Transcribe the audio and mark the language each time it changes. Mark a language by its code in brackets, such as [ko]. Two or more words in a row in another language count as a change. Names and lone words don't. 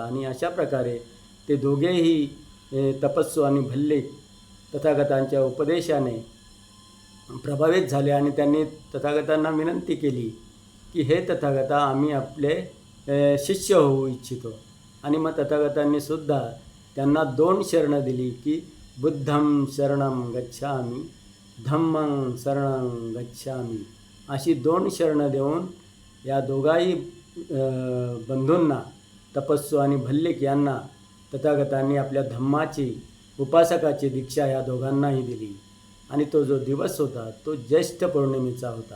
[mr] आणि अशा प्रकारे ते दोघेही तपस्सू आणि भल्लिक तथागतांच्या उपदेशाने प्रभावित झाले. आणि त्यांनी तथागतांना विनंती केली की हे तथागता, आम्ही आपले शिष्य होऊ इच्छितो. आणि मग तथागतांनी सुद्धा त्यांना 2 शरणं दिली की [pi] बुद्धं शरणं गच्छामि, धम्मं शरणं गच्छामि, [mr] अशी 2 शरणं देऊन या दोघाही बंधूंना, तपस्सू आणि भल्लिक यांना तथागतांनी आपल्या धम्माची, उपासकाची दीक्षा या दोघांनाही दिली. आणि तो जो दिवस होता तो ज्येष्ठ पौर्णिमेचा होता.